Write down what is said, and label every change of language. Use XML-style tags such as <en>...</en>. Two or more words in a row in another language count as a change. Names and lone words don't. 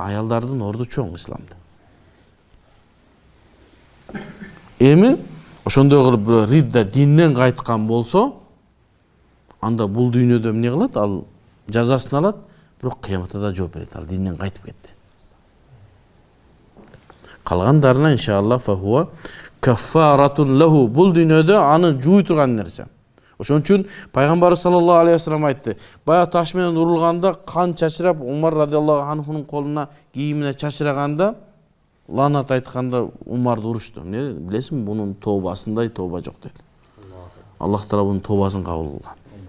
<ky>Аялдардын орду чоң исламда. Эми ошондой кылып ридда динден кайткан болсо, анда бул дүйнөдө эмне кылат? Ал жазасын алат, бирок кыяматта да жооп берет. Ал динден кайтып кетти. Калгандарына</ky> <ar>إن شاء الله فهو كفارة له.</ar> <ky>Бул дүйнөдө аны жууй турган нерсе. Ошон үчүн пайгамбарыбыз</ky> <ar>صلى الله عليه وسلم</ar> <ky>айтты. Бая таш менен урулганда кан чачырап, Умар радиаллаху анхунун колуна кийимине чачыраганда ланат айтканда Умарды урушту. Эмне билесиңби, бунун тообасындай тооба жок дейт. Аллах таала бунун тообасын кабыл кылган.</ky>